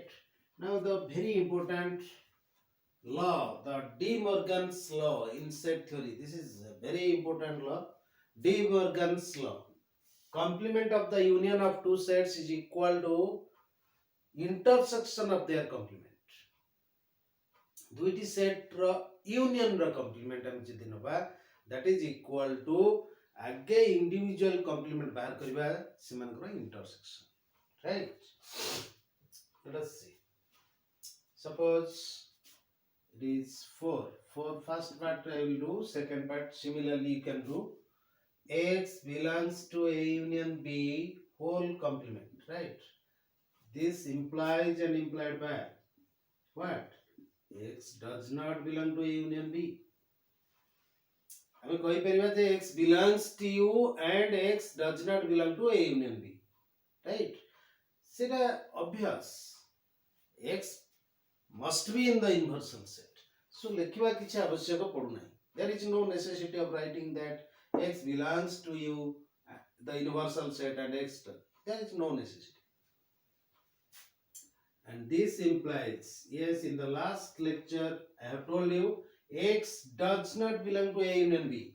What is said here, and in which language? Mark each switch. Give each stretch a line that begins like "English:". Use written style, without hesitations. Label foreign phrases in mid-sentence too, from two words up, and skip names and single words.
English: Now the very important law, the De Morgan's law in set theory. This is a very important law. De Morgan's law. Complement of the union of two sets is equal to intersection of their complement.
Odia: ଦୁଇଟି ସେଟ୍ ର ୟୁନିୟନ ର କମ୍ପ୍ଲିମେଣ୍ଟ ଆମେ ଯଦି ନବା
English: that is equal to
Odia: ଆଗେ
English: individual complement
Odia: ବାହାର କରିବା ସେମାନଙ୍କର ଇଣ୍ଟରସେକ୍ସନ,
English: right? Let us see. Suppose it is 4 first part I will do, second part similarly you can do. X belongs to a union B whole complement, right? This implies and implied by what? X does not belong to a union B.
Odia: ଆମେ କହିପାରିବା ଯେ
English: x belongs to U and x does not belong to a union B, right?
Odia: ସେଟା obvious.
English: X must be in the inversion set.
Odia: So ଲେଖିବା କିଛି ଆବଶ୍ୟକ ପଡୁନାହିଁ.
English: There is no necessity of writing that x belongs to U, the universal set, and x does. There is no necessity. And this implies, yes, in the last lecture I have told you x does not belong to a union B.